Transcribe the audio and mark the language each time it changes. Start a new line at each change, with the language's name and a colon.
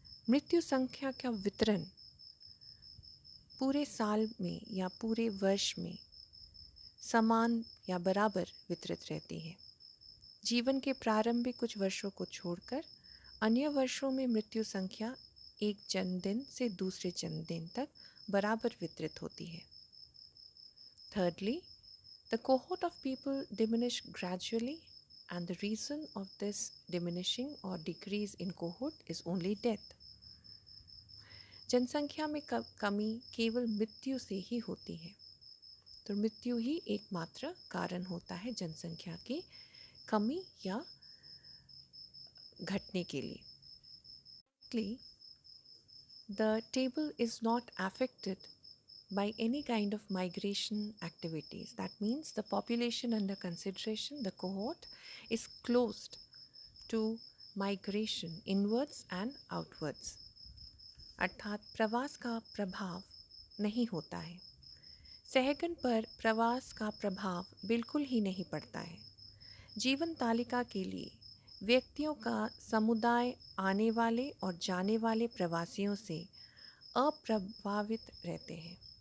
Hindi: मृत्यु संख्या का वितरण पूरे साल में या पूरे वर्ष में समान या बराबर वितरित रहती है। जीवन के प्रारंभिक कुछ वर्षों को छोड़कर अन्य वर्षों में मृत्यु संख्या एक जन्मदिन से दूसरे जन्मदिन तक बराबर वितरित होती है।
English: Thirdly, the cohort of people diminish gradually, and the reason of this diminishing or decrease in cohort is only death.
Hindi: जनसंख्या में कमी केवल मृत्यु से ही होती है, तो मृत्यु ही एकमात्र कारण होता है जनसंख्या की कमी या घटने के लिए।
English: The table is not affected by any kind of migration activities. That means the population under consideration, the cohort, is closed to migration inwards and outwards.
Hindi: अर्थात प्रवास का प्रभाव नहीं होता है। सहगन पर प्रवास का प्रभाव बिल्कुल ही नहीं पड़ता है। जीवन तालिका के लिए व्यक्तियों का समुदाय आने वाले और जाने वाले प्रवासियों से अप्रभावित रहते हैं।